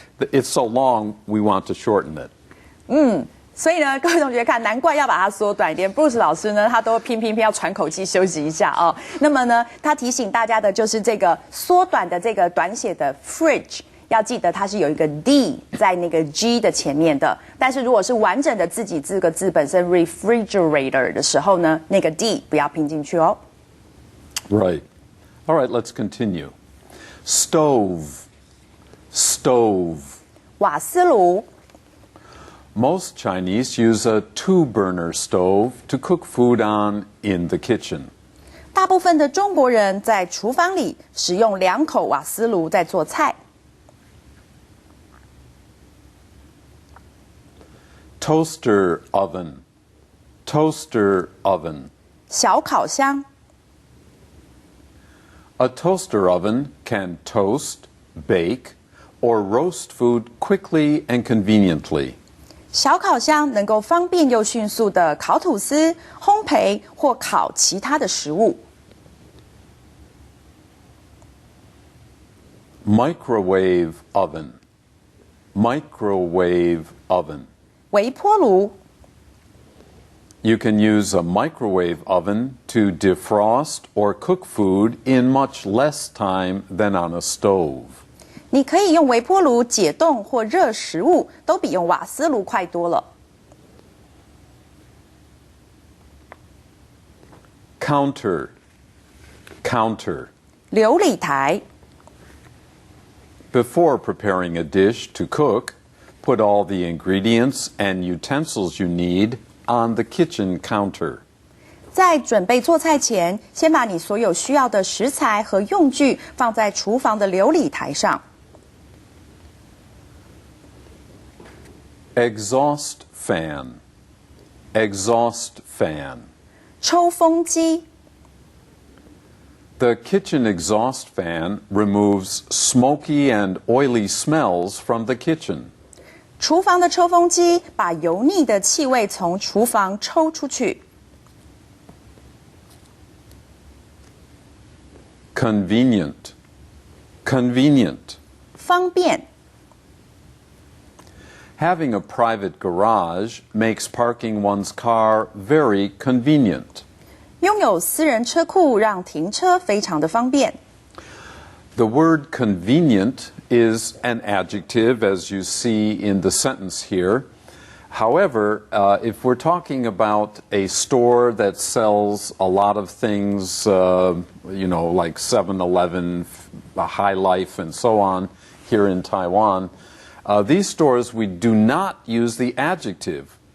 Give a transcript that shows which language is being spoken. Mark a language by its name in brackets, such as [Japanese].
[English] It's so long, we want to shorten it. [Chinese] 所以呢，各位同学看，难怪要把它缩短一点。Bruce 老师呢，他都拼要喘口气休息一下哦。那么呢，他提醒大家的就是这个缩短的这个短写的 fridge。要记得它是有一个 D 在那个 G 的前面的，但是如果是完整的自己这个字本身 refrigerator 的时候呢，那个 D 不要拼进去哦。 [English] Right. All right, let's continue. Stove. Stove. [Chinese] 瓦斯炉。 [English] Most Chinese use a two-burner stove to cook food on in the kitchen. [Chinese] 大部分的中国人在厨房里使用2口瓦斯炉在做菜。 [English] Toaster oven. Toaster oven. [Chinese] 小烤箱。 [English] A toaster oven can toast, bake, or roast food quickly and conveniently. [Chinese] 小烤箱能够方便又迅速地烤吐司、烘焙或烤其他的食物。 [English] Microwave oven. Microwave oven. [Chinese] 微波炉。 [English] You can use a microwave oven to defrost or cook food in much less time than on a stove. [Chinese] 你可以用微波炉解冻或热食物，都比用瓦斯炉快多了。 [English] Counter. Counter. [Chinese] 流理台。 [English] Before preparing a dish to cook, put all the ingredients and utensils you need on the kitchen counter. [Chinese] 在准备做菜前，先把你所有需要的食材和用具放在厨房的流理台上。 [English] Exhaust fan. Exhaust fan. [Chinese] 抽风机。 [English] The kitchen exhaust fan removes smoky and oily smells from the kitchen. [Chinese] 厨房的抽风机把油腻的气味从厨房抽出去。 [English] Convenient. Convenient. [Chinese] 方便。 [English] Having a private garage makes parking one's car very convenient. [Chinese] 拥有私人车库让停车非常的方便。 [English] The word convenient is an adjective, as you see in the sentence here. However, if we're talking about a store that sells a lot of things, like 7-Eleven, High Life, and so on here in Taiwan, these stores, we do not use the adjective.